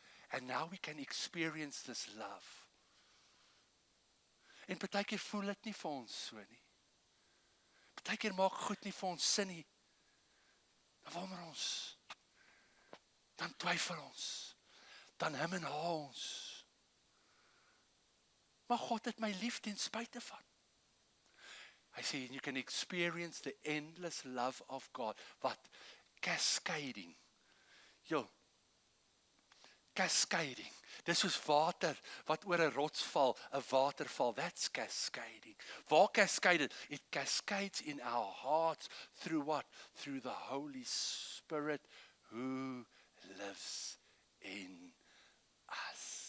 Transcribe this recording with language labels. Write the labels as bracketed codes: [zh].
[en] And now we can experience this love. [af] En partykeer voel dit nie vir ons so nie. Partykeer maak goed nie vir ons sin nie. Dan wonder ons. Dan twyfel ons. Dan hem en ha ons. Maar God het my lief ten spyte van. Hy sê, [en] you can experience the endless love of God. [af] Wat? Cascading. [en] Cascading. [af] Dis soos water wat oor 'n rots val, 'n waterval. [en] That's cascading. Waar cascade it? It cascades in our hearts through what? Through the Holy Spirit who lives in us.